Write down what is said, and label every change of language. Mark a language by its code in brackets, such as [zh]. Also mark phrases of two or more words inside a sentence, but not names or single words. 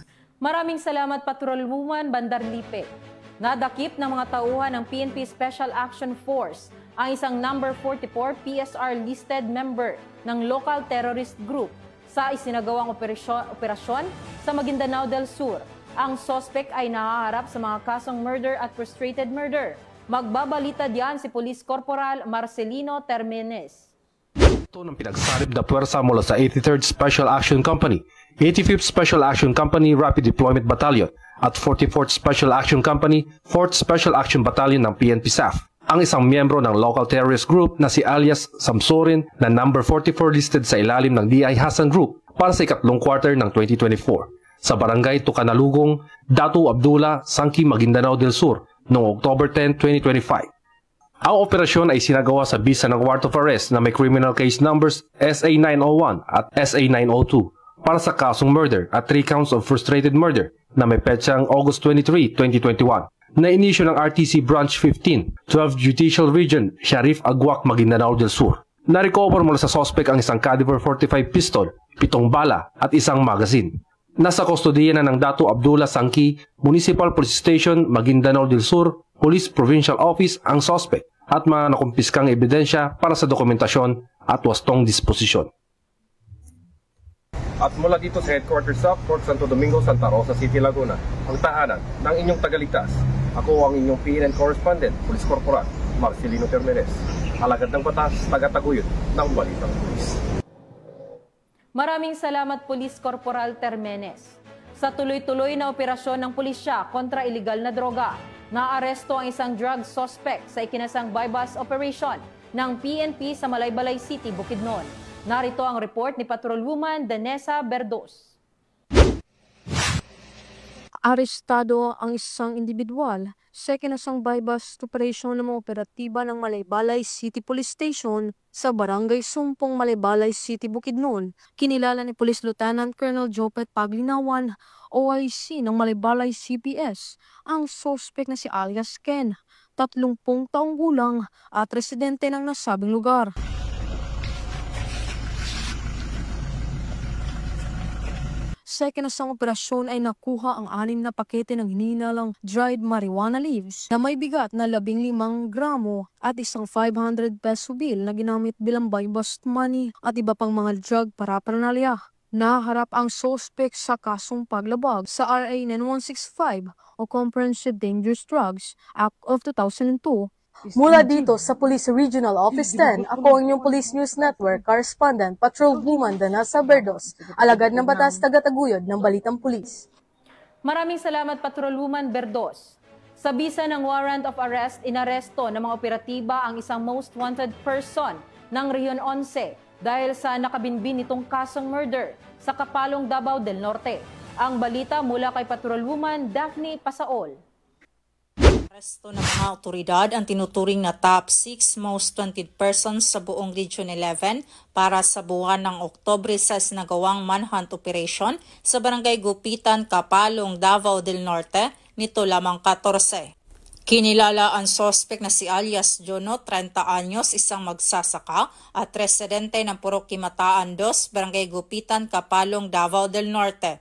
[tl] Maraming salamat Patrolwoman Bandarlipe. Nadakip ng mga tauhan ng PNP Special Action Force ang isang [en] number 44 PSR listed member [tl] ng [en] local terrorist group [tl] sa isinagawang operasyon sa Maguindanao del Sur. Ang suspect ay nahaharap sa mga kasong murder at [en] frustrated murder. [tl] Magbabalita diyan si Police Corporal Marcelino Termenes. Ito ng pinagsalib na puwersa mula sa 83rd Special Action Company, 85th Special Action Company Rapid Deployment Battalion at 44th Special Action Company 4th Special Action Battalion ng PNP SAF. Ang isang miyembro ng [en] local terrorist group [tl] na si alias Samsorin na [en] number 44 listed [tl] sa ilalim ng DI Hassan Group para sa ikatlong quarter ng 2024 sa Barangay Tucanalugong, Datu Abdullah, Sangki, Maguindanao del Sur noong October 10, 2025. Ang operasyon ay sinagawa sa bisa ng [en] warrant of arrest [tl] na may [en] criminal case numbers [tl] SA-901 at SA-902 para sa kasong murder at [en] 3 counts of frustrated murder [tl] na may petsang August 23, 2021 na inisyo ng RTC Branch 15, 12 Judicial Region, Sharif Aguac, Maguindanao del Sur. Na-recover mula sa suspect ang isang [en] caliber 45 pistol, [tl] 7 bala at isang magazine. Nasa kustodiya na ng Datu Abdullah Sangki Municipal Police Station, Maguindanao del Sur, Police Provincial Office ang suspect at mga nakumpiskang ebidensya para sa dokumentasyon at wastong disposisyon. At mula dito sa headquarters sa Fort Santo Domingo, Santa Rosa City, Laguna, ang tahanan ng inyong tagaligtas. Ako ang inyong PNN correspondent, Police Corporal Marcelino Termenes, alagad ng batas, tagataguyod ng Balitang Pulis. Maraming salamat Police Corporal Termenes. Sa tuloy-tuloy na operasyon ng pulisya kontra iligal na droga, naaresto ang isang [en] drug suspect [tl] sa ikinasang [en] bypass operation [tl] ng PNP sa Malaybalay City, Bukidnon. Narito ang report ni Patrolwoman Danessa Berdos. Arestado ang isang individual sa ikinasang [en] bypass operation [tl] ng mga operatiba ng Malaybalay City Police Station sa Barangay Sumpong, Malaybalay City, Bukidnon. Kinilala ni Police Lieutenant Colonel Jopet Paglinawan, OIC ng Malaybalay CPS, ang suspect na si alias Ken, 30 taong gulang at residente ng nasabing lugar. Sa ikinasang operasyon ay nakuha ang 6 na pakete ng hininalang [en] dried marijuana leaves [tl] na may bigat na 15 gramo at isang [en] 500 peso bill [tl] na ginamit bilang [en] buy-bust money [tl] at iba pang mga [en] drug paraphernalia. [tl] Naharap ang suspect sa kasong paglabag sa RA 9165 o Comprehensive Dangerous Drugs Act of 2002. Mula dito sa Police Regional Office 10, ako ang inyong Police News Network correspondent Patrolwoman Danessa Berdos, alagad ng batas, tagataguyod ng Balitang Pulis. Maraming salamat Patrolwoman Berdos. Sa bisa ng [en] warrant of arrest, [tl] inaresto ng mga operatiba ang isang [en] most wanted person [tl] ng Region 11 dahil sa nakabinbin nitong kasong murder sa Kapalong, Davao del Norte. Ang balita mula kay Patrolwoman Daphne Pasaol. Aresto ng mga otoridad ang tinuturing na [en] top 6 most wanted persons [tl] sa buong Region 11 para sa buwan ng Oktubre sa sinagawang [en] manhunt operation [tl] sa Barangay Gupitan, Kapalong, Davao del Norte nito lamang 14. Kinilala ang suspect na si alias Jono, 30 anyos, isang magsasaka at residente ng Purok Kimataan 2, Barangay Gupitan, Kapalong, Davao del Norte.